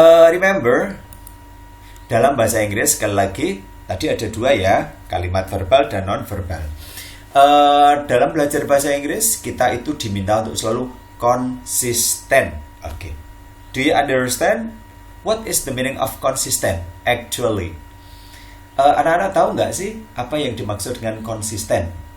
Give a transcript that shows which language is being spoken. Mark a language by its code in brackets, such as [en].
[en] Remember, [id] dalam bahasa Inggris sekali lagi, tadi ada dua ya, kalimat verbal dan non-verbal. Dalam belajar bahasa Inggris, kita itu diminta untuk selalu konsisten. [en] Oke. Do you understand? What is the meaning of consistent actually? [id] Anak-anak tahu nggak sih apa yang dimaksud dengan konsisten?